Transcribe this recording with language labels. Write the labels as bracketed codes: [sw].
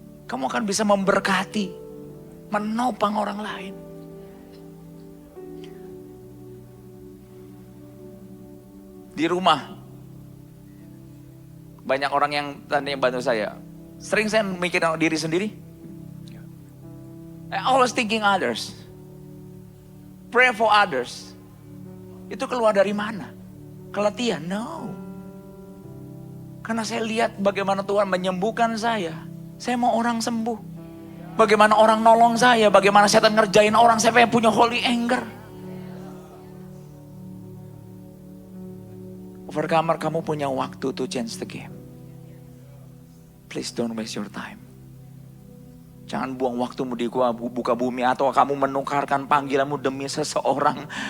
[id] Kamu akan bisa memberkati, menopang orang lain. Di rumah, banyak orang yang tanya bantu saya. Sering saya mikir diri sendiri. [en] I always thinking others. Pray for others. [id] Itu keluar dari mana? Keletihan? [en] No. [id] Karena saya lihat bagaimana Tuhan menyembuhkan saya. Saya mau orang sembuh. Bagaimana orang nolong saya. Bagaimana setan ngerjain orang. Saya pengen punya [en] holy anger. Overcomer, [id] kamu punya waktu [en] to change the game. Please don't waste your time. [id] Jangan buang waktumu di buka bumi. Atau kamu menukarkan panggilanmu demi seseorang.